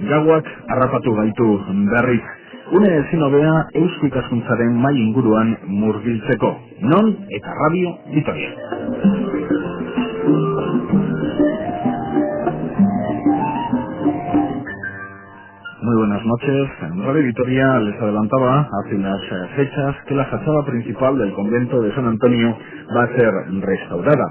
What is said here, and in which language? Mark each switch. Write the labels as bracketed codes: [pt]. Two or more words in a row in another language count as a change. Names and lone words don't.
[eu] Gaurkoak harrapatu gaitu berriz. Une ezin hobea eusko ikaskuntzaren mai inguruan murgiltzeko. Non eta Radio Vitoria. [es] Muy buenas noches. En Radio Vitoria les adelantaba hace unas fechas que la fachada principal del convento de San Antonio va a ser restaurada.